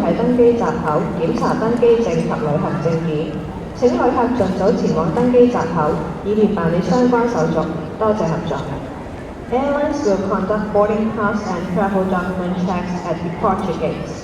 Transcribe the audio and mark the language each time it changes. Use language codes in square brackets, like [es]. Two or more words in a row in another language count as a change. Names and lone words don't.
[yue] 登機閘口檢查登機證及旅行證件。請旅客盡早前往登機閘口，以便辦理相關手續。多謝合作。 [en] Airlines will conduct boarding pass and travel document checks at departure gates.